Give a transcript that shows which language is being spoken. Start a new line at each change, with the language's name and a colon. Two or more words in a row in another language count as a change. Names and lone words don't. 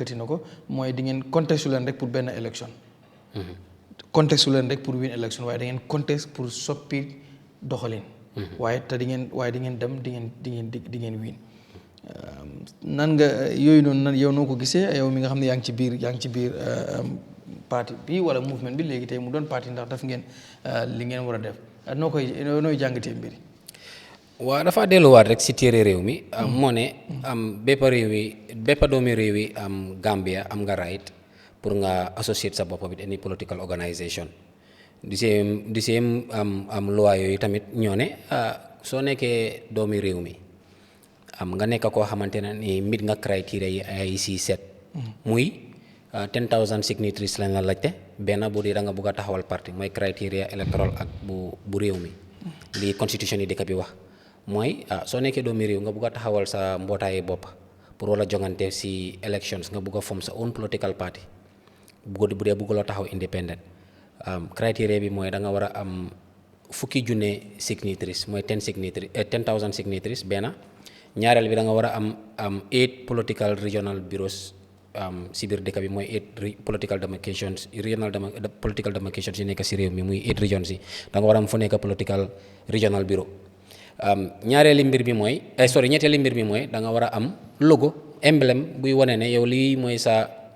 Wolof: yëkkati na ko mooy di ngeen contexte leen rek pour benn élection contexte leen rek pour win élection waaye da ngeen contexte pour soppi doxalin waaye te di ngeen dem di ngeen win nan nga yooyu noonu yow noo ko gisee yow mi nga xam ne yaa ngi ci biir parti bi wala mouvement bi léegi tey mu doon parti ndax daf ngeen li ngeen war a def nooy jàngatee mbir yi waaw dafa delluwaat rek si téere réew mi moo ne bépp doomi réew yi Gambia am nga right pour nga associate sa bopp
English: with any political organisation
Wolof: di same loi yooyu tamit ñoo ne soo nekkee doomi réew mi nga nekk koo xamante ne ni mit nga criteria yi ay si set muy 10,000 signatories lañ la laajte benn bu dee da nga bugg a taxawal parti mooy criteria electoral ak bu réew mi li constitution yi dëkk bi wax mooy soo nekkee doomi réew nga bugg a taxawal sa mbootaayu bopp pour wala jongante si elections nga bugg a form sa
English: own political party
Wolof: bu dee bugguloo taxaw independent criteria bi mooy da nga war a am 10,000 signatories mooy 10,000 signatories benn ñaareel bi da nga war a am 8
English: political regional bureaus
Wolof: si biir dëkk bi mooy 8
English: political demarcations political demarcations
Wolof: yu nekk si réew mi muy 8 regions yi da nga war a am fu nekk
English: political regional bureau
Wolof: ñetteeli mbir bi mooy da nga war a am logo emblème buy wane ne yow lii mooy sa